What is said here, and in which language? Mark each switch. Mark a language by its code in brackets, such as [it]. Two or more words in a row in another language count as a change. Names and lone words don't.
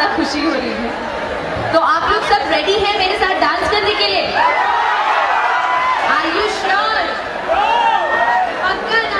[hi] खुशी हो रही है। तो आप लोग सब रेडी हैं मेरे साथ डांस करने के लिए? [en] Are you sure? [hi] पक्का ना?